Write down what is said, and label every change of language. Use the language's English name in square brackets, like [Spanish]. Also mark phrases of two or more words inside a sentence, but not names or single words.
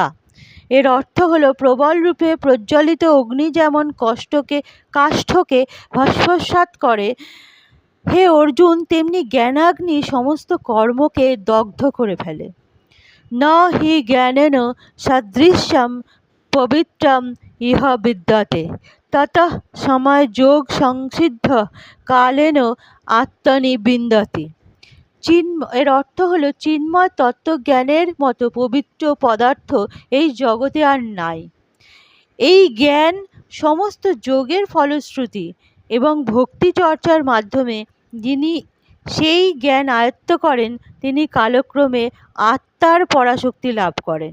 [Bangla] এর অর্থ হলো, প্রবল রূপে প্রজ্বলিত অগ্নি যেমন কাষ্ঠকে ভস্মসাৎ করে, হে অর্জুন, তেমনি জ্ঞানাগ্নি সমস্ত কর্মকে দগ্ধ করে ফেলে। [Sanskrit] ন হি জ্ঞানেন সদৃশ্যম পবিত্রম ইহ বিদ্যতে ততঃ সময় যোগ সংসিদ্ধ কালেন আত্মনি বিন্দতি। [Bangla] এর অর্থ হলো, চিন্ময় তত্ত্বজ্ঞানের মতো পবিত্র পদার্থ এই জগতে আর নাই। এই জ্ঞান সমস্ত যোগের ফলশ্রুতি এবং ভক্তি চর্চার মাধ্যমে যিনি সেই জ্ঞান আয়ত্ত করেন তিনি কালক্রমে আত্মার পরাশক্তি লাভ করেন।